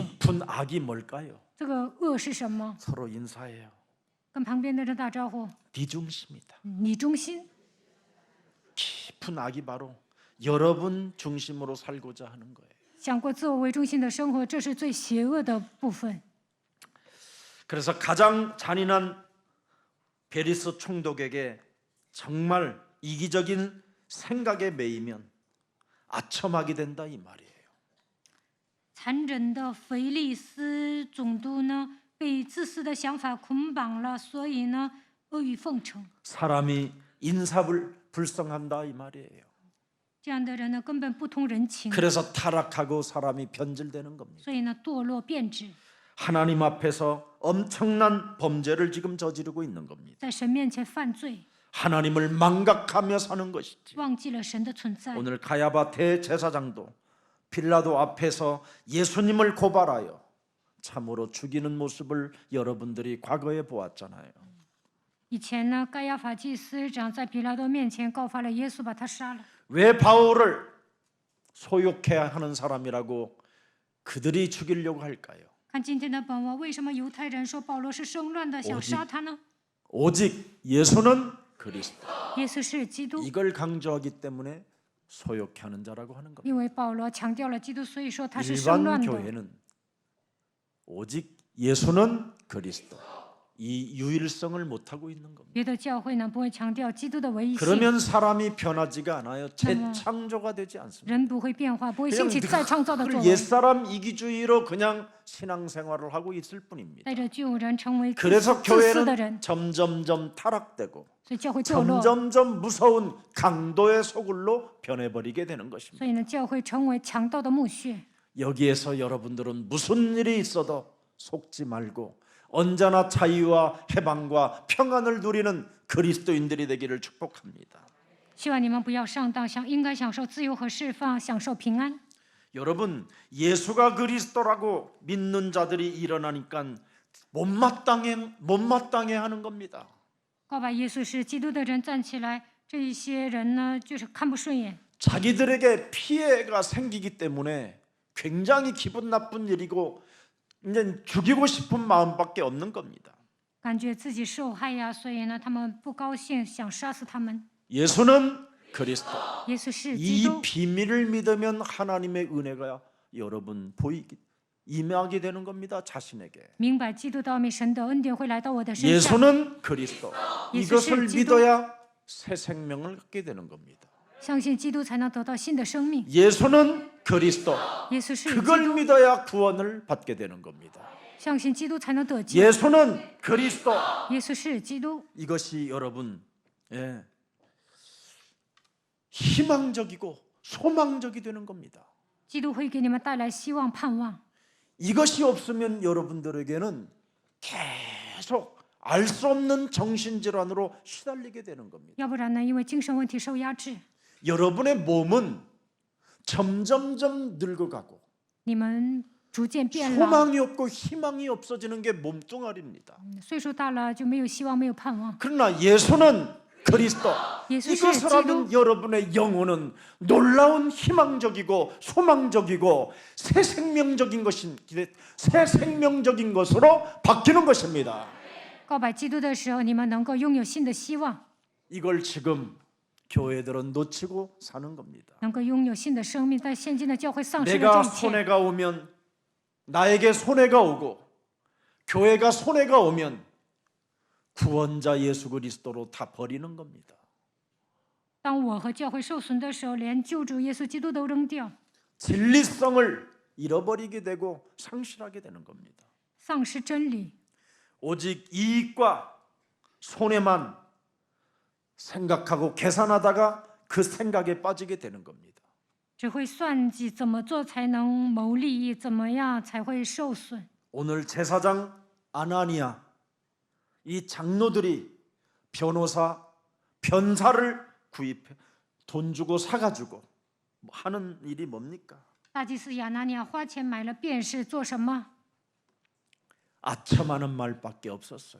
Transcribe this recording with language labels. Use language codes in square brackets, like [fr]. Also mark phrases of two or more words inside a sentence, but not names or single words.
[ko] 깊은 악이 뭘까요? [zh] 这个恶是什么？ [ko] 서로 인사해요. [zh] 跟旁边的人打招呼， [ko] 비중심이다. [zh] 你中心。 [ko] 깊은 악이 바로 여러분 중심으로 살고자 하는 거예요. [zh] 想过自我为中心的生活，这是最邪恶的部分。 [ko] 그래서 가장 잔인한 베리스 총독에게 정말 이기적인 생각에 매이면 아첨하게 된다 이 말이에요. [zh] 残忍的腓利斯总督呢，被自私的想法捆绑了，所以呢，阿谀奉承。 [ko] 사람이 인사불성한다 이 말이에요. [zh] 这样的人呢，根本不通人情， [ko] 그래서 타락하고 사람이 변질되는 겁니다. [zh] 所以呢，堕落变质， [ko] 하나님 앞에서 엄청난 범죄를 지금 저지르고 있는 겁니다. [zh] 在神面前犯罪， [ko] 하나님을 망각하며 사는 것이지. [zh] 忘记了神的存在。 [ko] 오늘 가야바 대제사장도 빌라도 앞에서 예수님을 고발하여 참으로 죽이는 모습을 여러분들이 과거에 보았잖아요. [zh] 以前呢，该亚法祭司长在比拉多面前告发了耶稣，把他杀了。 [ko] 왜 바울을 소욕해야 하는 사람이라고 그들이 죽이려고 할까요? [zh] 看今天的本文，为什么犹太人说保罗是生乱的，想杀他呢？ [ko] 오직 예수는 그리스도. [zh] 耶稣是基督， [ko] 이걸 강조하기 때문에 소욕해하는 자라고 하는 겁니다. [zh] 因为保罗强调了基督，所以说他是生 [ko] 일반 [zh] 乱的。 [ko] 교회는 오직 예수는 그리스도. 이 유일성을 못하고 있는 겁니다. [zh] 别的教会呢不会强调基督的唯一性， [ko] 그러면 사람이 변하지가 않아요. 재창조가 되지 않습니다. [zh] 人不会变化，不会兴 [ko] 그냥 [zh] 起再创造的作 [ko] 늘 [zh] 为， [ko] 옛사람 이기주의로 그냥 신앙생활을 하고 있을 뿐입니다. [zh] 带着旧人成为自 [ko] 그래서 [zh] 私的人， [ko] 교회는 점점점 타락되고 [zh] 所以教会堕落， [ko] 점점점 무서운 강도의 소굴로 변해버리게 되는 것입니다. [zh] 所以呢教会成为强盗的墓穴。 [ko] 여기에서 여러분들은 무슨 일이 있어도 속지 말고 언제나 자유와 해방과 평안을 누리는 그리스도인들이 되기를 축복합니다. [zh] 希望你们不要上当，应该享受自由和释放，享受平安。 [ko] 여러분 예수가 그리스도라고 믿는 자들이 일어나니까 못마땅해 하는 겁니다. [zh] 告白耶稣是基督的人站起来，这一些人呢就是看不顺眼， [ko] 자기들에게 피해가 생기기 때문에 굉장히 기분 나쁜 일이고 이제 죽이고 싶은 마음밖에 없는 겁니다. [zh] 感觉自己受害呀，所以呢他们不高兴，想杀死他们。 [ko] 예수는 그리스도. [zh] 耶稣是基 [ko] 이 [zh] 督， [ko] 비밀을 믿으면 하나님의 은혜가 여러분 임하게 되는 겁니다. 자신에게. [zh] 明白基督的奥秘，神的恩典会来到我的身上。 [ko] 예수는 그리스도. 예수 이것을 기도. 믿어야 새 생명을 갖게 되는 겁니다. [zh] 相信基督才能得到新的生命。 [ko] 예수는 그리스도. [zh] 耶稣是基 [ko] 그걸 [zh] 督， [ko] 믿어야 구원을 받게 되는 겁니다. [zh] 相信基督才能得救。 [ko] 예수는 그리스도. [zh] 耶稣是基督， [ko] 이것이 여러분 희망적이고 소망적이 되는 겁니다. [zh] 基督会给你们带来希望、盼望。 [ko] 이것이 없으면 여러분들에게는 계속 알 수 없는 정신질환으로 시달리게 되는 겁니다. [zh] 要不然呢，因为精神问题受压制， [ko] 여러분의 몸은 점점점 늙어가고 [zh] 你们逐渐变老， [ko] 소망이 없고 희망이 없어지는 게 몸뚱아리입니다. [zh] 岁数大了就没有希望，没有盼望。 [ko] 그러나 예수는 그리스도. 예수 이것을 하면 여러분의 영혼은 놀라운 희망적이고 소망적이고 새 생명적인 것으로 바뀌는 것입니다. [zh] 告白基督的时候，你们能够拥有新的希望， [ko] 이걸 지금 교회들은 놓치고 사는 겁니다. [zh] 能够拥有新的生命。但现今的教会丧失了 [ko] 내가 [zh] 这一切。 [ko] 손해가 오면 나에게 손해가 오고 교회가 손해가 오면 구원자 예수 그리스도로 다 버리는 겁니다. [zh] 当我和教会受损的时候，连救主耶稣基督都扔掉， [ko] 진리성을 잃어버리게 되고 상실하게 되는 겁니다. [zh] 丧失真理， [ko] 오직 이익과 손해만 생각하고 계산하다가 그 생각에 빠지게 되는 겁니다. [zh] 只会算计怎么做才能谋利益，怎么样才会受损。 [ko] 오늘 제사장 아나니아 이 장로들이 변사를 구입해 돈 주고 사가지고 하는 일이 뭡니까? [zh] 大祭司亚拿尼亚花钱买了辩士，做什么？ [ko] 아첨하는 말밖에 없었어요.